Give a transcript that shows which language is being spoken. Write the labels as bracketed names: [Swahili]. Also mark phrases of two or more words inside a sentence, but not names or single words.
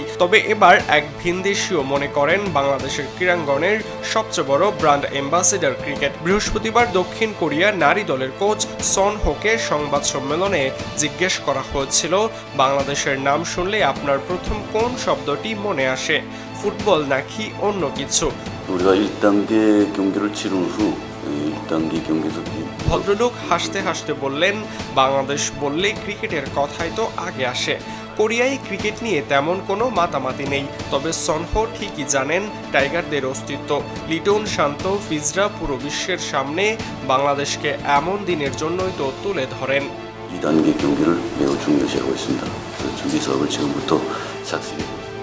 [Bangla] তবে এবার এক ভিনদেশীয় মনে করেন বাংলাদেশের ক্রীড়াঙ্গনের সবচেয়ে বড় ব্র্যান্ড অ্যাম্বাসেডর ক্রিকেট। বৃহস্পতিবার দক্ষিণ কোরিয়া নারী দলের কোচ সন হোকে সংবাদ সম্মেলনে জিজ্ঞেস করা হয়েছিল, বাংলাদেশের নাম শুনলে আপনার প্রথম কোন শব্দটি মনে আসে, ফুটবল নাকি অন্য কিছু? [Korean] 우리가 1단계 경기를 치른 후 1단계 경기에서 [Bangla] ভদ্রলোক হাসতে হাসতে বললেন, বাংলাদেশ বললে ক্রিকেটের কথাই তো আগে আসে। কোরিয়ায় ক্রিকেট নিয়ে তেমন কোনো মাতামাতি নেই, তবে সনহো ঠিকই জানেন টাইগারদের অস্তিত্ব। লিটন, শান্ত, ফিজরা পুরো বিশ্বের সামনে বাংলাদেশকে এমন দিনের জন্যই তো তুলে ধরেন। [Korean] 2단계 경기를 매우 중요시하고 있습니다. 그래서 준비 사업을 지금부터 삭스게